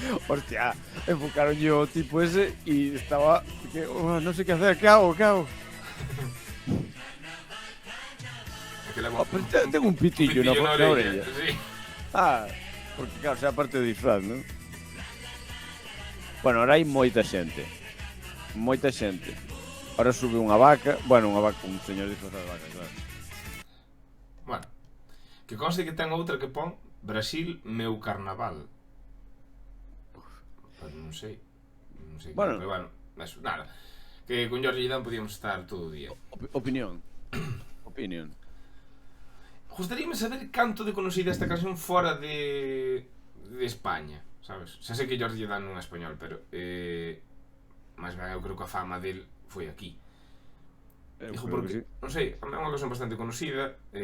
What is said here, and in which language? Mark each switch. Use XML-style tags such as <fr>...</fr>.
<es>Hostia, enfocaron yo tipo ese y estaba que, no sé qué hacer, ¿qué hago?</es> <gl>É que levo</gl> <es>Pero tengo un pitillo na</es> <gl>na orella. Sí. Ah, porque claro, sea parte do disfraz, ¿no? Bueno, ahora hai moita xente. Moita xente. Ahora sube unha vaca, bueno, un señor disfrazado de vaca, claro. Bueno. Que conste que ten outra que pon Brasil, meu carnaval. Pero non sei. Non sei. Bueno. Pero bueno, eso, nada. Que con Georgie Dan podíamos estar todo o día. Opinión. Opinión. Gustaríame saber canto de conocida esta canción fora de España, sabes? Xa sei que Georgie Dan non é español, pero máis ben eu creo que a fama del foi aquí. Dijo porque, non sei, é unha canción bastante conocida.</gl>